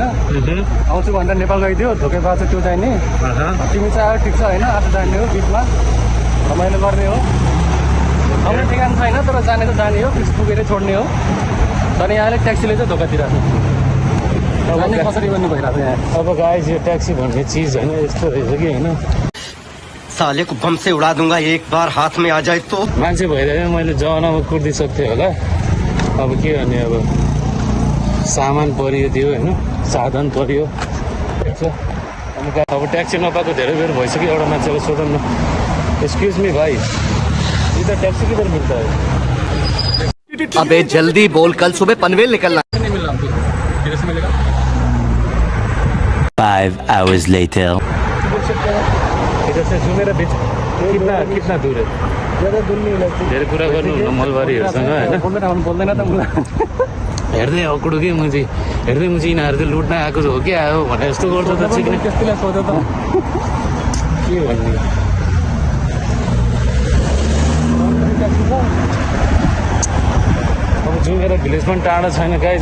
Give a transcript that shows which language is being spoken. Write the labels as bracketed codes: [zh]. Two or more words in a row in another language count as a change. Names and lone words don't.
[ne] आउँछु भनेर नेपाल गइदियो, धोकेबाज त्यो चाहिने। तिमी चाहिँ आयो ठिक छ होइन। आज जाने हो बिचमा, रमाइलो गर्ने हो। आउने ठेगान छैन, तर जाने त जाने हो। बिच पुगेरै छोड्ने हो। तर यहाँले ट्याक्सीले चाहिँ धोका दिइरहेको छ। जाने कसरी गर्नु भइरहेको छ यहाँ। अब गाइज यो ट्याक्सी भन्ने चिज होइन यस्तो रहेछ कि होइन। [hi] साले को बम से उड़ा दूंगा एक बार हाथ में आ जाए तो। [ne] मान्छे भइरहेको मैले जमानामा कुर्दिसक्थेँ होला। अब के गर्ने, अब सामान परियो त्यो होइन, साधन परियो। अब ट्याक्सी नपाएको धेरै बेर भइसक्यो। एउटा मान्छेलाई सोधौँ न, [en] excuse me [ne] भाइ, [hi] इधर ट्याक्सी किधर [ne] मिल्छ है? [hi] अबे जल्दी बोल, कल सुबह पनवेल निकलना। [en] 5 hours later. [hi] इधर से सुनेर बिच कितना दूर है? ज्यादा दूर नहीं है। [ne] धेरै कुरा गर्नुहुन्न मलबारीहरूसँग होइन। बोल्दैन त हेर्दै अकुडो कि म चाहिँ हेर्दै म चाहिँ यिनीहरू चाहिँ लुट्न आएको हो क्या हो भने जस्तो गर्छ त। त्यस्तोलाई सोध्यो त के भन्ने। अब जुमेर भिलेज पनि टाढा छैन गाइज।